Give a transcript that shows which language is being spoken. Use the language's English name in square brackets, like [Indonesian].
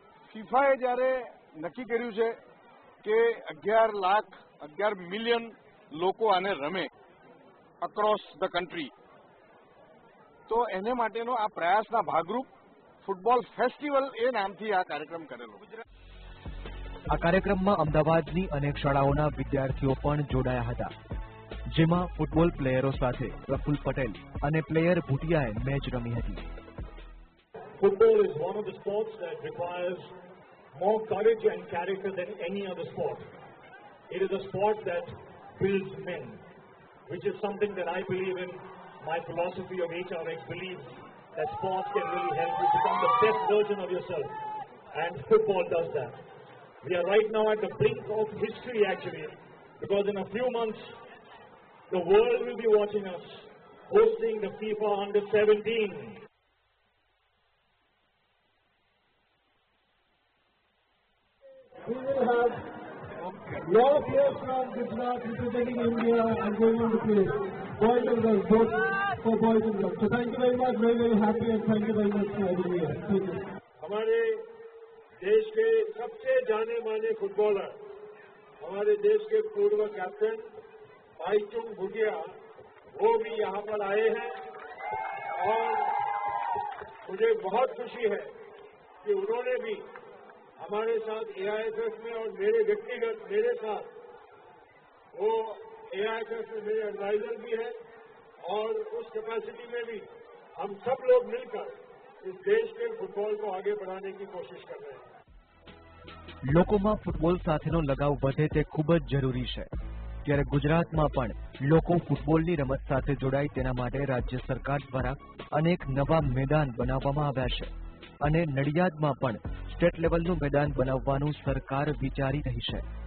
[Gujarati] ફીફાએ જ્યારે નક્કી કર્યું છે કે 11 મિલિયન લોકો આને રમે [English] across the country, [Gujarati] તો એને માટેનો આ પ્રયાસના ભાગરૂપ ફૂટબોલ ફેસ્ટિવલ એ નામથી આ કાર્યક્રમ કરેલો। આ કાર્યક્રમમાં અમદાવાદની અનેક શાળાઓના વિદ્યાર્થીઓ પણ જોડાયા હતા, જેમાં ફૂટબોલ પ્લેયરો સાથે પ્રફુલ્લ પટેલ અને પ્લેયર ભૂટિયાએ મેચ રમી હતી। [English] Football is one of the sports that requires more courage and character than any other sport. It is a sport that builds men, which is something that I believe in. My philosophy of HRX believes that sports can really help you become the best version of yourself, and football does that. We are right now at the brink of history actually, because in a few months the world will be watching us hosting the FIFA Under-17. We will have lot of players from Gujarat representing India and going on to play, boys and girls, both for boys and girls. So thank you very much, very very happy and thank you very much for having me here. Thank you. [Hindi] हमारे देश के सबसे जाने माने footballer, हमारे देश के पूर्व कैप्टन बाईचुंग भूटिया, वो भी यहाँ पर आए हैं और मुझे बहुत खुशी है कि उन्होंने भी हमारे साथ AIFF में और मेरे व्यक्तिगत मेरे साथ वो AIFF में मेरे एडवाइजर भी हैं और उस कैपेसिटी में भी हम सब लोग मिलकर इस देश के फुटबॉल को आगे बढ़ाने की कोशिश कर रहे हैं। [Gujarati] લોકોમાં ફૂટબોલ સાથેનો લગાવ વધે તે ખૂબ જ જરૂરી છે, ત્યારે ગુજરાતમાં પણ લોકો ફૂટબોલની રમત સાથે જોડાય તેના માટે રાજ્ય સરકાર દ્વારા અનેક નવા મેદાન બનાવવામાં આવ્યા છે અને નડિયાદમાં પણ સ્ટેટ લેવલનું મેદાન બનાવવાનું સરકાર વિચારી રહી છે।